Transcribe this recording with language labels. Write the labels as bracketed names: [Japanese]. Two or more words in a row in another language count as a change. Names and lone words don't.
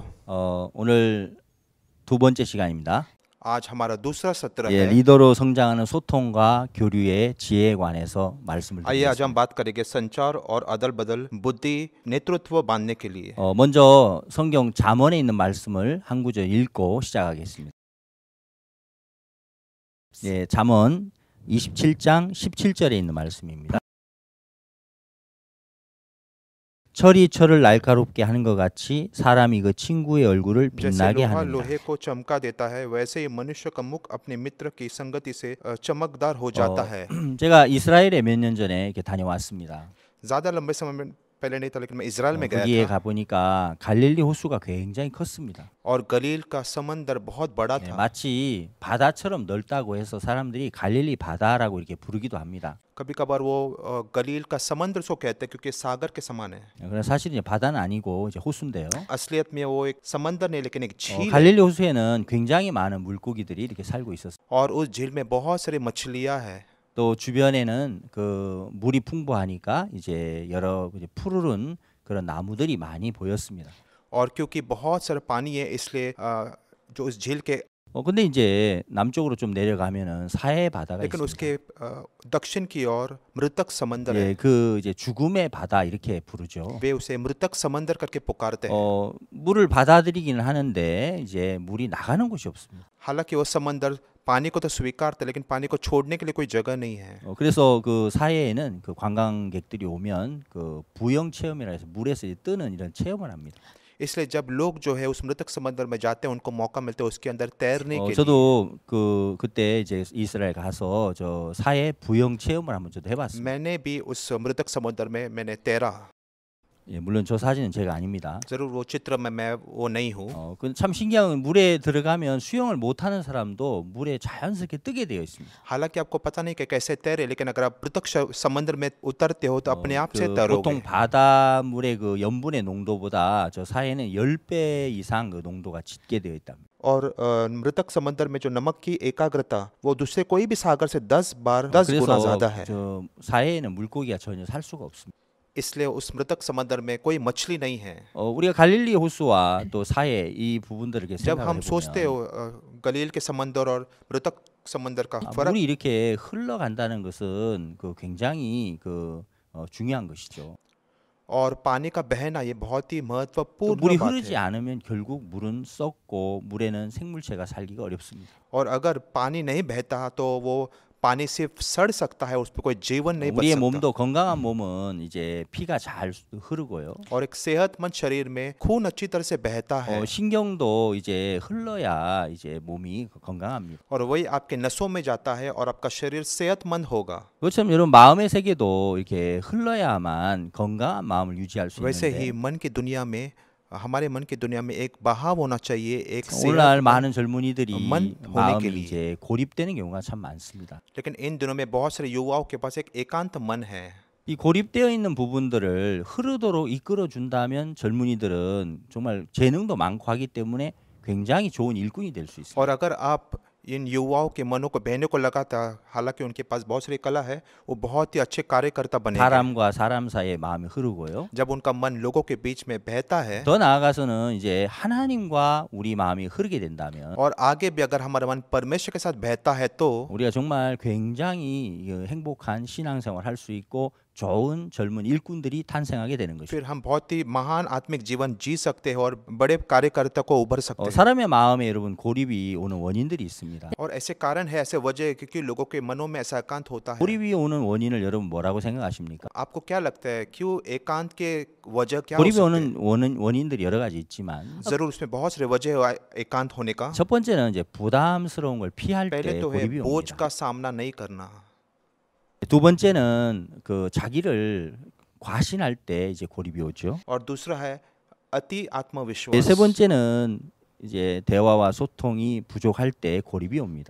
[Korean] 오늘 두 번째 시간입니다. [Hindi] आज हमारा दूसरा सत्र [Korean] 예, [Hindi] है। [Korean] 리더로 성장하는 소통과 교류의 지혜에 관해서 말씀을 [Hindi] आइए आज हम [Korean] 드리겠습니다. [Hindi] बात करेंगे संचार और अदल बदल बुद्धि नेतृत्व बांधने के लिए। [Korean] 먼저 성경 잠언에 있는 말씀을 한 구절 읽고 시작하겠습니다. 예, 잠언 27장 17절에 있는 말씀입니다. 철이 철을 날카롭게 하는 것 같이 사람이 그 친구의 얼굴을 [Hindi] जैसे [Korean] 빛나게 [Hindi] लोहा [Korean] 하느니라. [Hindi] लोहे को चमका देता है, वैसे ही मनुष्य का मुख अपने मित्र की संगति से चमकदार हो जाता है। [Korean] 제가 이스라엘에 몇 년 전에 이렇게 다녀왔습니다. [Hindi] ज्यादा लंबे समय में पहले नहीं था, लेकिन मैं इजराइल में गया [Korean] 거기에 [Hindi] था [Korean] 가보니까 갈릴리 호수가 굉장히 컸습니다. [Hindi] और गलील का समंदर बहुत बड़ा [Korean] 네, [Hindi] था। [Korean] 마치 바다처럼 넓다고 해서 사람들이 갈릴리 바다라고 이렇게 부르기도 합니다. [Hindi] कभी कभार वो गलील का समंदर उसको कहते हैं क्योंकि सागर के समान है। [Korean] 그러나 사실 이제 바다는 아니고 이제 호수인데요. [Hindi] असलियत में वो एक समंदर नहीं, लेकिन एक झील है। [Korean] 갈릴리 호수에는 굉장히 많은 물고기들이 이렇게 살고 있었어요. [Hindi] और उस झील में बहुत सारी मछलियां हैं। [Korean] 또 주변에는 그 물이 풍부하니까 이제 여러 이제 푸르른 그런 나무들이 많이 보였습니다. [Hindi] और क्योंकि बहुत सारा पानी है, इसलिए जो उस झील के [Korean] 근데 이제 남쪽으로 좀 내려가면은 사해 바다가 [Hindi] लेकिन [Korean] 있습니다. [Hindi] उसके दक्षिण की ओर मृतक समंदर है। [Korean] 예, 그 이제 죽음의 바다 이렇게 부르죠. [Hindi] वे उसे मृतक समंदर करके पुकारते हैं। [Korean] 물을 받아들이기는 하는데 이제 물이 나가는 곳이 없습니다. [Hindi] हालांकि वो समंदर पानी को तो स्वीकारते, लेकिन पानी को छोड़ने के लिए कोई जगह नहीं है। [Korean] 그래서 그 사해에는 그 관광객들이 오면 그 부영 체험이라 해서 물에서 이제 뜨는 이런 체험을 합니다. [Hindi] इसलिए जब लोग जो है उस मृतक समंदर में जाते हैं, उनको मौका मिलता है उसके अंदर तैरने के लिए। [Korean] 저도 그때 이제 이스라엘 가서 저 사해 부영 체험을 한번 저도 해봤습니다. [Hindi] मैंने भी उस मृतक समंदर में मैंने तैरा। [Korean] 예, 물론 저 사진은 제가 아닙니다. [Hindi] जरूर वो चित्र में मैं वो नहीं हूँ। [Korean] 참 신기한 건 물에 들어가면 수영을 못하는 사람도 물에 자연스럽게 뜨게 되어 있습니다. [Hindi] हालांकि आपको पता नहीं कि कैसे तैरे, लेकिन अगर आप मृतक समंदर में उतरते हो तो अपने आप से [Korean] 보통 [Hindi] तैरोगे। [Korean] 바닷물의 그 염분의 농도보다 저 사해는 10배 이상 그 농도가 짙게 되어 있답니다. [Hindi] और मृतक समंदर में जो नमक की एकाग्रता वो दूसरे कोई भी सागर से 10 गुना [Korean] 그래서 [Hindi] ज्यादा है। [Korean] 저 사해에는 물고기가 전혀 살 수가 없습니다. [Hindi] इसलिए उस मृतक समंदर में कोई मछली नहीं है। [Korean] 우리가 갈릴리 호수와 또 사해 이 부분들을 이렇게 [Hindi] जब [Korean] 생각을 [Hindi] हम सोचते हो [Korean] 해보면 [Hindi] गलील के समंदर और मृतक समंदर का फर्क, [Korean] 물이 이렇게 흘러간다는 것은 그 굉장히 그 중요한 것이죠. [Hindi] और पानी का बहना ये बहुत ही [Korean] 또 [Hindi] महत्वपूर्ण [Korean] 물이 [Hindi] बात [Korean] 흐르지 [Hindi] है। [Korean] 않으면 결국 물은 썩고 물에는 생물체가 살기가 어렵습니다. [Hindi] और अगर पानी नहीं बहता तो वो पानी सिर्फ सड़ सकता है, उस पर कोई जीवन नहीं बच [Korean] 우리의 [Hindi] सकता। [Korean] 몸도 건강한 몸은 이제 피가 잘 흐르고요. [Hindi] और एक सेहतमंद शरीर में खून अच्छी तरह से बहता है। [Korean] 신경도 이제 흘러야 이제 몸이 건강합니다. [Hindi] और वही आपके नसों में जाता है और आपका शरीर सेहतमंद होगा। [Korean] 그렇지만 여러분 마음의 세계도 이렇게 흘러야만 건강한 마음을 유지할 수 [Hindi] वैसे [Korean] 있는데 [Hindi] ही मन की दुनिया में, हमारे मन की दुनिया में एक बहाव होना चाहिए, एक [Korean] 오늘날 [Hindi] सेहतमंद [Korean] 많은 젊은이들이 [Hindi] मन होने के [Korean] 마음이 [Hindi] लिए। [Korean] 이제 고립되는 경우가 참 많습니다. [Hindi] लेकिन इन दिनों में बहुत सारे युवाओं के पास एक एकांत मन है। [Korean] 이 고립되어 있는 부분들을 흐르도록 이끌어 준다면 젊은이들은 정말 재능도 많고 하기 때문에 굉장히 좋은 일꾼이 될 수 있습니다. [Hindi] और अगर आप इन युवाओं के मनों को बहने को लगा था, हालांकि उनके पास बहुत सारी कला है, वो बहुत ही अच्छे कार्यकर्ता बनेंगे। [Korean] 사람과 사람 사이에 마음이 흐르고요. [Hindi] जब उनका मन लोगों के बीच में बहता है [Korean] 더 나아가서는 이제 하나님과 우리 마음이 흐르게 된다면 [Hindi] और आगे भी अगर हमारा मन परमेश्वर के साथ बहता है तो [Korean] 우리가 정말 굉장히 행복한 신앙생활 할 수 있고 좋은 젊은 일꾼들이 탄생하게 되는 것입니다. [Hindi] फिर हम बहुत ही महान आत्मिक जीवन जी सकते हैं और बड़े कार्यकर्ता को उभर सकते हैं। [Korean] 사람의 마음에 여러분 고립이 오는 원인들이 있습니다. [Hindi] और ऐसे कारण है, ऐसे वजह है क्योंकि लोगों के मनों में ऐसा एकांत होता है। [Korean] 고립이 오는 원인을 여러분 뭐라고 생각하십니까? [Hindi] आपको क्या लगता है क्यों एकांत के वजह क्या हो [Korean] 고립이 [Hindi] सकते [Korean] 오는 원인들이 여러 가지 있지만 [Hindi] हैं? जरूर उसमें बहुत सारे वजह है एकांत होने का। [Korean] 첫 번째는 이제 부담스러운 걸 피할 [Hindi] पहले [Korean] 때 [Hindi] तो है [Korean] 고립이 [Hindi] बोझ [Korean] 옵니다. [Hindi] का सामना नहीं करना। [Korean] 두 번째는 그 자기를 과신할 때 이제 고립이 오죠. [Hindi] और दूसरा है अति [Korean] 세 [Hindi] आत्मविश्वास। [Korean] 번째는 이제 대화와 소통이 부족할 때 고립이 옵니다.